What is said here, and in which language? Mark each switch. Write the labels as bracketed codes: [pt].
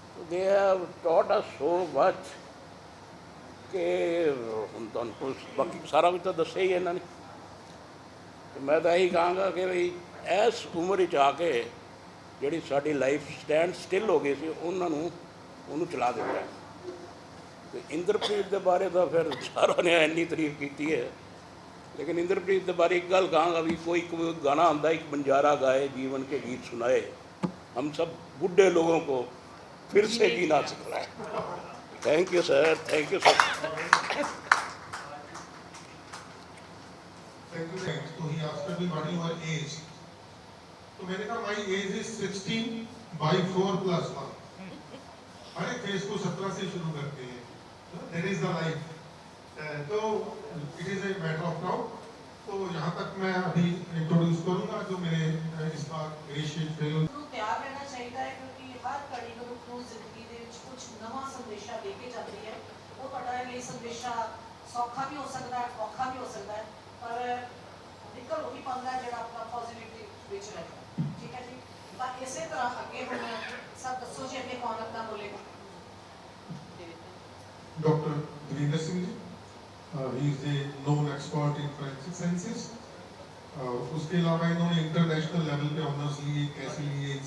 [en] they have taught us so much [pa] ਕਿ ਹੁਣ ਤੁਹਾਨੂੰ ਬਾਕੀ ਸਾਰਾ ਕੁਝ ਤਾਂ ਦੱਸਿਆ ਹੀ ਇਹਨਾਂ ਨੇ। ਮੈਂ ਤਾਂ ਇਹੀ ਕਹਾਂਗਾ ਕਿ ਬਈ ਇਸ ਉਮਰ ਵਿੱਚ ਆ ਕੇ ਜਿਹੜੀ ਸਾਡੀ [en] life stand still [pa] ਹੋ ਗਈ ਸੀ, ਉਹਨੂੰ ਚਲਾ ਦਿੱਤਾ। ਅਤੇ ਇੰਦਰਪ੍ਰੀਤ ਦੇ ਬਾਰੇ ਤਾਂ ਫਿਰ ਸਾਰਿਆਂ ਨੇ ਇੰਨੀ ਤਾਰੀਫ ਕੀਤੀ ਹੈ, [hi] लेकिन इंद्रप्रीत के बारे एक गल कहांगा भी कोई गाना आंदा, एक बंजारा गाए जीवन के गीत सुनाए, हम सब बुढ़े लोगों को फिर से जीना सिखलाए। [en] Thank you sir, thank you sir. Thank you. So he asked me what your age. [hi] तो मैंने कहा [en] my age is 16/4+1. [hi] हर एक फेज को 17 से शुरू करते हैं, [en] that is the life. तो it is a matter of now. [hi] तो यहाँ तक मैं अभी इंट्रोड्यूस करूँगा जो मेरे इस बार ग्रेशियस फेलो। तैयार रहना चाहिए है क्योंकि हर घड़ी [pa] ਨੂੰ ਜ਼ਿੰਦਗੀ ਦੇ ਵਿੱਚ ਕੁਝ ਨਵਾਂ ਸੰਦੇਸ਼ਾ ਦੇ ਕੇ ਜਾਂਦੀ ਹੈ। ਉਹ ਤੁਹਾਡੇ ਲਈ ਸੰਦੇਸ਼ਾ ਸੌਖਾ ਵੀ ਹੋ ਸਕਦਾ ਹੈ, ਔਖਾ ਵੀ ਹੋ ਸਕਦਾ ਹੈ, ਪਰ ਨਿਕਲ ਉਹੀ ਪਾਉਂਦਾ ਹੈ ਜਿਹੜਾ ਆਪਣਾ ਪੋਜ਼ਿਟਿਵਿਟੀ ਵਿੱਚ ਰਹਿੰਦਾ। ਠੀਕ ਹੈ ਜੀ, ਤਾਂ ਇਸੇ ਤਰ੍ਹਾਂ ਅੱਗੇ ਹੁਣ ਸਭ ਦੱਸੋ ਜੀ ਅੱਗੇ ਕੌਣ ਆਪਣਾ ਬੋਲੇਗਾ? [hi] Doctor Davinder Singh ji, [en] He is a known expert in forensic sciences. [hi] उसके अलावा इन्होंने इंटरनेशनल लेवल पे ऑनर्स लिए, कैसे लिए